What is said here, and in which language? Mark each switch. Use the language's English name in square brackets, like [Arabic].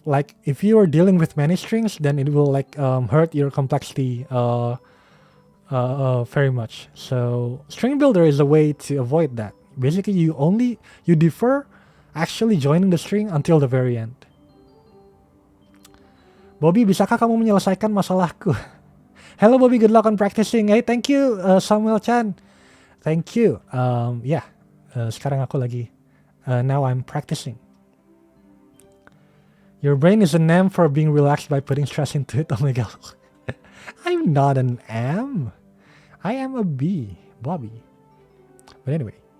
[English] Like if you are dealing with many strings, then it will like hurt your complexity very much. So String Builder is a way to avoid that. Basically, you defer actually joining the string until the very end. [Indonesian] Bobby, bisakah kamu menyelesaikan masalahku? [English] Hello Bobby, good luck on practicing. Hey, thank you Samuel Chan. Thank you. [Indonesian] Sekarang aku lagi. [English] Now I'm practicing. Your brain is an M for being relaxed by putting stress into it. Oh my god. I'm not an M. I am a B, Bobby. But anyway.